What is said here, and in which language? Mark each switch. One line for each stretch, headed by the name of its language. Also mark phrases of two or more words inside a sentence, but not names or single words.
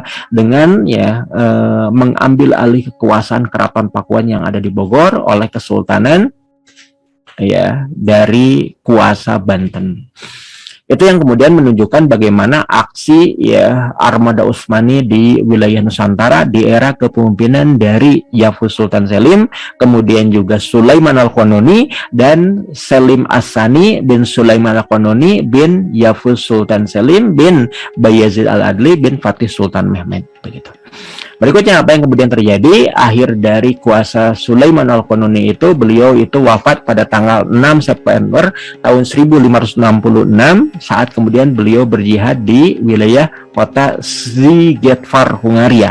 Indonesian: Dengan ya mengambil alih kekuasaan Keraton Pakuan yang ada di Bogor oleh Kesultanan ya dari kuasa Banten. Itu yang kemudian menunjukkan bagaimana aksi ya armada Utsmani di wilayah Nusantara di era kepemimpinan dari Yavuz Sultan Selim, kemudian juga Sulaiman Al-Qanuni dan Selim As-Sani bin Sulaiman Al-Qanuni bin Yavuz Sultan Selim bin Bayezid Al-Adli bin Fatih Sultan Mehmed, begitu. Berikutnya apa yang kemudian terjadi? Akhir dari kuasa Sulaiman Al-Qanuni itu, beliau itu wafat pada tanggal 6 September tahun 1566 saat kemudian beliau berjihad di wilayah kota Szigetvar, Hungaria.